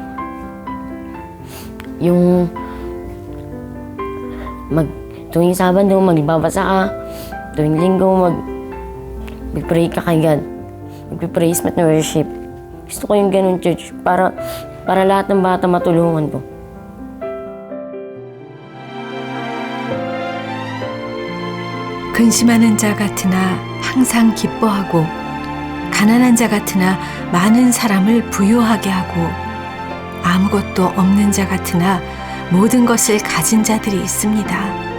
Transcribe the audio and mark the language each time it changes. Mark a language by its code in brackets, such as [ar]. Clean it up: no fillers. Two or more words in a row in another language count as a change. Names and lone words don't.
[tl] Yung tuwing Sabado, magbabasa ka. Tuwing Linggo, mag-pray ka kay God. Mag-praise at worship. Gusto ko yung ganun church para lahat ng bata matulungan ko. [ko] 근심하는 자 같으나 항상 기뻐하고 가난한 자 같으나 많은 사람을 부유하게 하고 아무것도 없는 자 같으나 모든 것을 가진 자들이 있습니다.